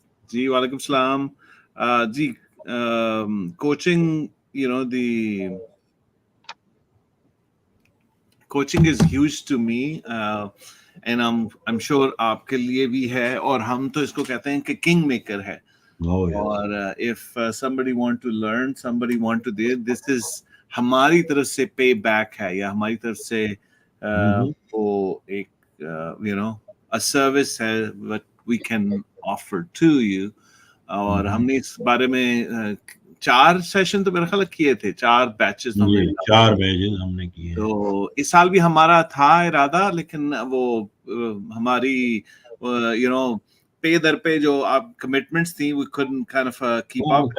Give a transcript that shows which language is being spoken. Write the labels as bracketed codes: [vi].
[hi] जी वालेकुम सलाम. जी [en] coaching, you know, the coaching is huge to me, and I'm sure [hi] आपके लिए भी है, और हम तो इसको कहते हैं कि किंग मेकर है. [en] Oh, yes. [hi] और [en] if somebody want to learn, somebody want to do, this is [hi] हमारी तरफ से पे बैक है, या हमारी तरफ से वो एक [en] you know a service [hi] है [en] what we can offer to you. [hi] और हमने इस बारे में 4 सेशन तो मेरे ख्याल किए थे, 4 बैचेस हमने 4 बैचेस हमने किए. तो इस साल भी हमारा था इरादा, लेकिन वो हमारी यू नो पे दर पे जो आप कमिटमेंट्स थी [en] we couldn't kind of keep up.